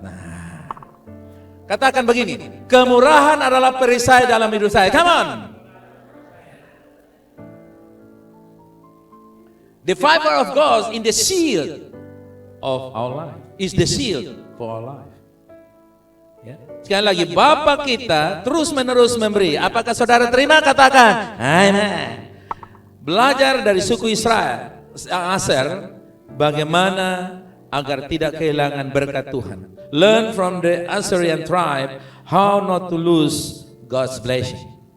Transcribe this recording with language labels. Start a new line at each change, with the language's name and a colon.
Indonesian: Nah, katakan begini, kemurahan adalah perisai dalam hidup saya.
English: Come on. The favor of God in the shield of our life. Is the shield for our life.
Indonesian: Ya. Sekali lagi, Bapa kita terus menerus memberi. Apakah saudara terima? Katakan amen. Belajar dari suku Israel, Aser, bagaimana agar tidak kehilangan berkat Tuhan.
English: Learn from the Assyrian tribe how not to lose God's blessing.